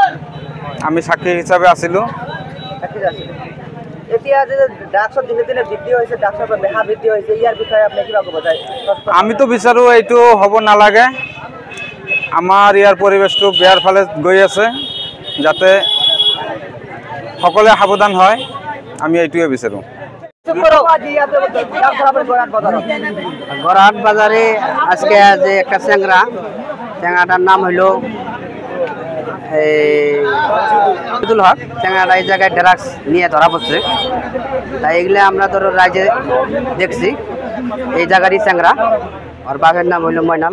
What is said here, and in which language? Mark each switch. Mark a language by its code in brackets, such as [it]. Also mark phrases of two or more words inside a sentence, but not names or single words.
[as] আমি সাক্ষী হিচাপে আছিলোঁ। আমি তো বিচাৰো এইটো হ'ব নালাগে। আমাৰ ইয়াৰ পৰিবেশটো বেয়াৰ ফালে গৈ আছে, যাতে সকলোৱে সাৱধান হয়, আমি এইটোৱে বিচাৰো। [bn] গড়াহাট বাজারে আজকে যে একটা চ্যাংরাটার নাম হইল মসিদুল হক। চ্যাংরাটা এই জায়গায় ড্রাগস নিয়ে ধরা পড়ছে। তাই এগুলো আমরা ধরো রাইজে দেখছি এই জায়গারই চ্যাংরা, আর বাঘের নাম হইল ময়নাল।